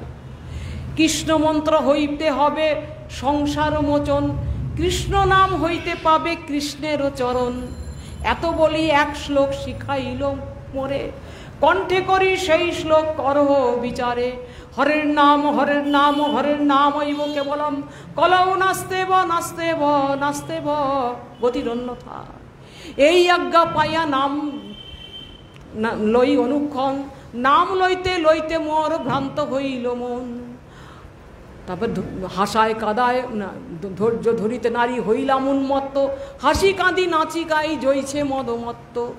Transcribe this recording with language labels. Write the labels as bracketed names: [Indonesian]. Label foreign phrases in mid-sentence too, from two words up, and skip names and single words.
[Bangla] কৃষ্ণ মন্ত্র হইতে হবে সংসার মোচন, কৃষ্ণ নাম হইতে পাবে কৃষ্ণের চরণ। এত বলি 1 শ্লোক শিখাইল মোরে, কণ্ঠে করি সেই শ্লোক করহ বিচারে। [Sanskrit] হরের নাম হরের নাম হরের নাম হইব কেবলম, কলৌ নাস্তেব নাস্তেব নাস্তেব গতিরন্যথা। [Bangla] এই আজ্ঞা পাইয়া নাম লই অনুক্ষণ, নাম লইতে লইতে মোর ভ্রান্ত হইল মন। তারপর হাসায় কাদায় ধৈর্য ধরিতে নারী হইলাম উন্মত্ত, হাসি কাঁদি নাচি গাই জইছে মদমত্ত।